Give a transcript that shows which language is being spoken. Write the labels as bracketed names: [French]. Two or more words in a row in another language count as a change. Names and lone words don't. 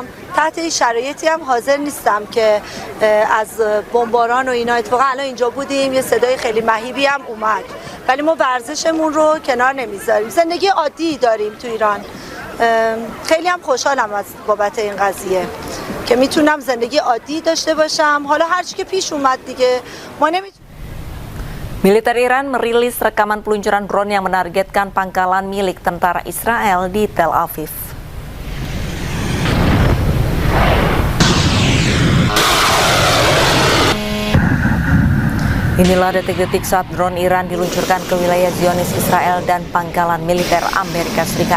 [Persian] تحت این شرایطی هم حاضر نیستم که از بمباران و اینا، اتفاقا الان اینجا بودیم یه صدای خیلی مهیبی هم اومد، ولی ما ورزشمون رو کنار نمیذاریم. زندگی عادی داریم تو ایران. خیلی هم خوشحالم از بابت این قضیه که میتونم زندگی عادی داشته باشم. حالا هر چی که پیش اومد دیگه ما نمیتونیم. [Indonesian] Militer Iran merilis rekaman peluncuran drone yang menargetkan pangkalan milik tentara Israel di Tel Aviv. Inilah detik-detik saat drone Iran diluncurkan ke wilayah Zionis Israel dan pangkalan militer Amerika Serikat.